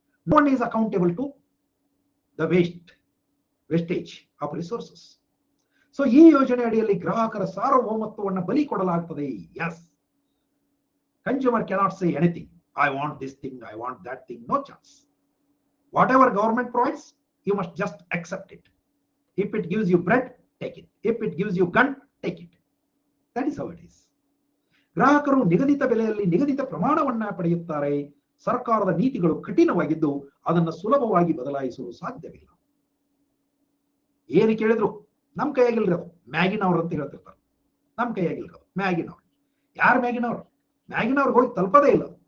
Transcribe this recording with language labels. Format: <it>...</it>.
<en>No one is accountable to the wastage of resources.</en> <kn>So ಈ ಯೋಜನೆ ಅಡಿಯಲ್ಲಿ ಗ್ರಾಹಕರ ಸಾರ್ವಭೌಮತ್ವವನ್ನು ಬಲಿ ಕೊಡಲಾಗ್ತದೆ.</kn> <en>Yes, consumer cannot say anything, I want this thing, I want that thing, no chance. Whatever government provides, you must just accept it. If it gives you bread, take it. If it gives you gun, take it. That is how it is.</en> <kn>ಗ್ರಾಹಕರು ನಿಗದಿತ ಬೆಲೆಯಲ್ಲಿ ನಿಗದಿತ ಪ್ರಮಾಣವನ್ನ ಪಡೆಯುತ್ತಾರೆ. ಸರ್ಕಾರದ ನೀತಿಗಳು ಕಠಿಣವಾಗಿದ್ದು ಅದನ್ನು ಸುಲಭವಾಗಿ ಬದಲಾಯಿಸಲು ಸಾಧ್ಯವಿಲ್ಲ. ಏನು ಕೇಳಿದ್ರು ನಮ್ ಕೈಯಾಗಿಲ್ರದು, ಮ್ಯಾಗಿನವ್ರು ಅಂತ ಹೇಳ್ತಿರ್ತಾರೆ. ನಮ್ ಕೈಯಾಗಿಲ್ರದು, ಮ್ಯಾಗಿನವ್ರು. ಯಾರು ಮ್ಯಾಗಿನವ್ರು? ಮ್ಯಾಗಿನವ್ರಿಗೆ ಹೋಗಿ ತಲುಪದೇ ಇಲ್ಲ.</kn>